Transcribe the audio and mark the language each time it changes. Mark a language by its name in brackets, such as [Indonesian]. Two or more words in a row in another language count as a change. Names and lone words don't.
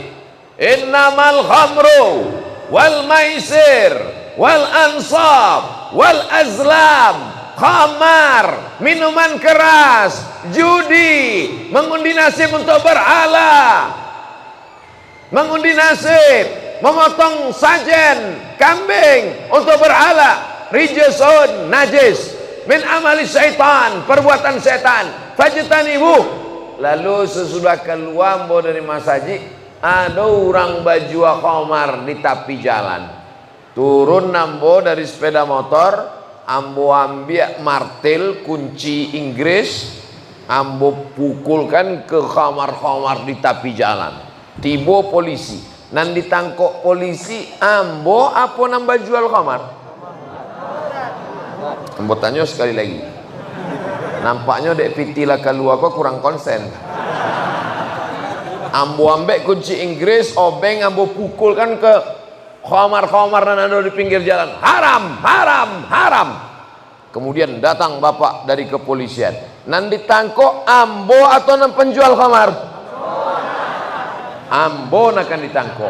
[Arabic] إنما الخمر والميسر والأنصاب والأزلام, [Indonesian] khamar, minuman keras, judi, mengundi nasib untuk berhala, mengundi nasib, memotong sajen kambing untuk berhala, rijsun najis [Arabic] من عمل الشيطان, [Indonesian] perbuatan setan, fajtanibu. Lalu sesudah keluar dari masjid, ada orang baju khamar di tepi jalan. Turun Ambo dari sepeda motor, Ambo ambil martil kunci Inggris, Ambo pukulkan ke kamar-kamar di tepi jalan. [Minangkabau] Tiba polisi, nan ditangkok polisi ambo apa nambah jual khamar. Ambo tanya sekali lagi, nampaknya dek pitila keluar kok kurang konsen. Ambo ambek kunci Inggris, obeng ambo pukulkan ke khamar-khamar nan ada di pinggir jalan. [Indonesian] Haram, haram, haram. [Minangkabau] Kemudian datang bapak dari kepolisian, nan ditangkok ambo atau nan penjual khamar? Ambo akan ditangkok.